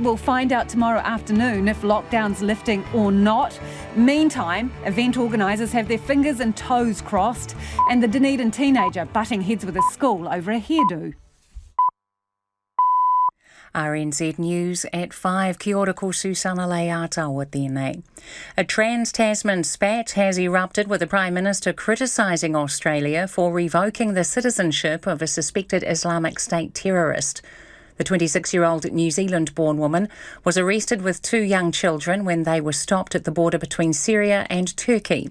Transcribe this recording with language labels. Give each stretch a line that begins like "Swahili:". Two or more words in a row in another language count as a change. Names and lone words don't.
English: We'll find out tomorrow afternoon if lockdown's lifting or not. Meantime, event organisers have their fingers and toes crossed, and the Dunedin teenager butting heads with a school over a hairdo. RNZ News at 5.
Māori: Kia ora ko Susana Leata tēnei.
English: A trans-Tasman spat has erupted with the Prime Minister criticising Australia for revoking the citizenship of a suspected Islamic State terrorist. The 26-year-old New Zealand-born woman was arrested with 2 young children when they were stopped at the border between Syria and Turkey.